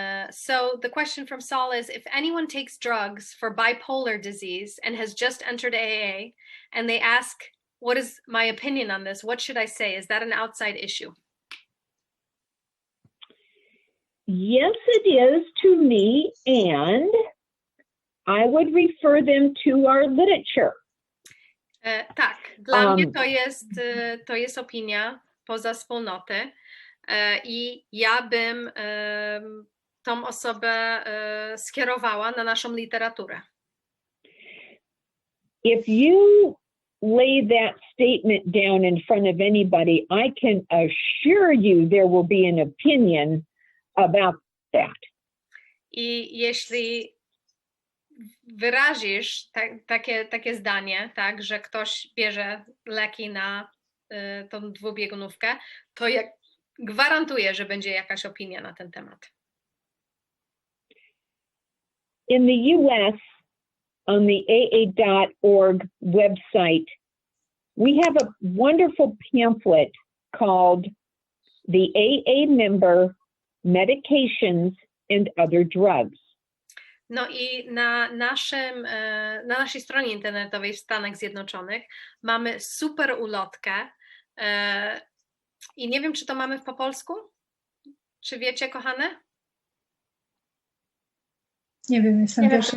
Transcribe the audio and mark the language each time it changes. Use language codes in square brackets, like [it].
[en] So the question from Saul is, if anyone takes drugs for bipolar disease and has just entered AA and they ask, what is my opinion on this? What should I say? Is that an outside issue? Yes, it is to me, and I would refer them to our literature. [pl] Tak, dla mnie to jest opinia poza wspólnotę i ja bym tą osobę skierowała na naszą literaturę. [en] If you lay that statement down in front of anybody, I can assure you there will be an opinion about that. [pl] I jeśli wyrazisz takie zdanie, tak, że ktoś bierze leki na tą dwubiegunówkę, to gwarantuję, że będzie jakaś opinia na ten temat. [en] In the US, on the AA.org website, we have a wonderful pamphlet called The AA Member, Medications and Other Drugs. [pl] No i na naszej stronie internetowej w Stanach Zjednoczonych mamy super ulotkę i nie wiem, czy to mamy po polsku? Czy wiecie, kochane? Nie wiem, jestem pierwszy.